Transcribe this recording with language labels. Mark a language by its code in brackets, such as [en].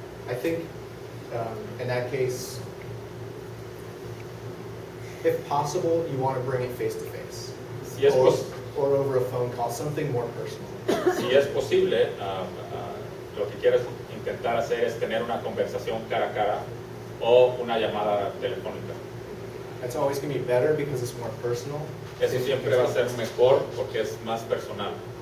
[en] I think in that case, if possible, you want to bring it face to face, [es] Si es, [en] or over a phone call, something more personal. [es] si es posible, lo que quieres intentar hacer es tener una conversación cara a cara o una llamada telefónica. [en] That's always going to be better because it's more personal. [es] Eso siempre va a ser mejor porque es más personal.